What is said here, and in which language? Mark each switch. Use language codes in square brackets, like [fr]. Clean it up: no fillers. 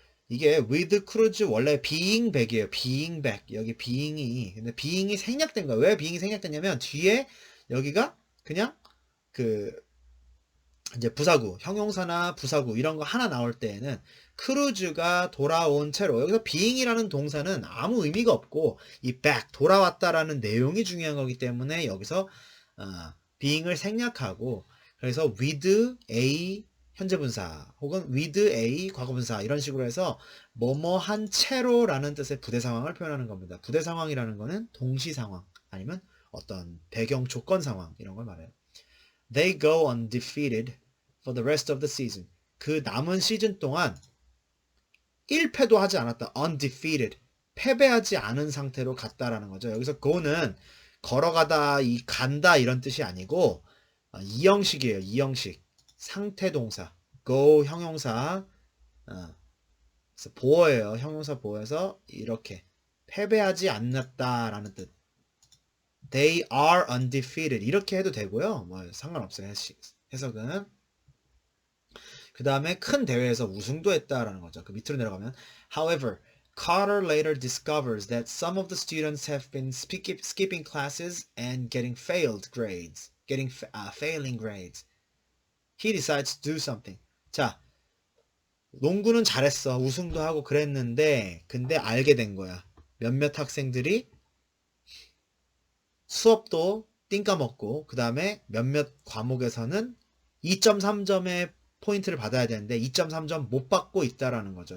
[ko] 이게 with Cruz 원래 being back이에요. being back. 여기 being이 근데 being이 생략된 거예요. 왜 being이 생략됐냐면 뒤에 여기가 그냥 이제 부사구, 형용사나 부사구 이런 거 하나 나올 때에는 크루즈가 돌아온 채로 여기서 being이라는 동사는 아무 의미가 없고 이 back 돌아왔다라는 내용이 중요한 거기 때문에 여기서 being을 생략하고 그래서 with a 현재분사 혹은 with a 과거분사 이런 식으로 해서 뭐뭐한 채로라는 뜻의 부대 상황을 표현하는 겁니다. 부대 상황이라는 거는 동시 상황 아니면 어떤 배경 조건 상황 이런 걸 말해요. [en] They go undefeated for the rest of the season. [ko] 그 남은 시즌 동안 1패도 하지 않았다. [en] undefeated. [ko] 패배하지 않은 상태로 갔다라는 거죠. 여기서 go는 걸어가다, 간다 이런 뜻이 아니고 이형식이에요. 이형식. 상태 동사. go 형용사. 그래서 보어예요. 형용사 보어에서 이렇게 패배하지 않았다라는 뜻. [en] They are undefeated. [ko] 이렇게 해도 되고요. 뭐 상관없어요. 해석은. 그 다음에 큰 대회에서 우승도 했다라는 거죠. 그 밑으로 내려가면 [en] However, Carter later discovers that some of the students have been skipping classes and getting failing grades. He decides to do something. [ko] 자, 농구는 잘했어. 우승도 하고 그랬는데 근데 알게 된 거야. 몇몇 학생들이 수업도 띵까먹고 그 다음에 몇몇 과목에서는 2.3점의 포인트를 받아야 되는데 2.3점 못 받고 있다라는 거죠.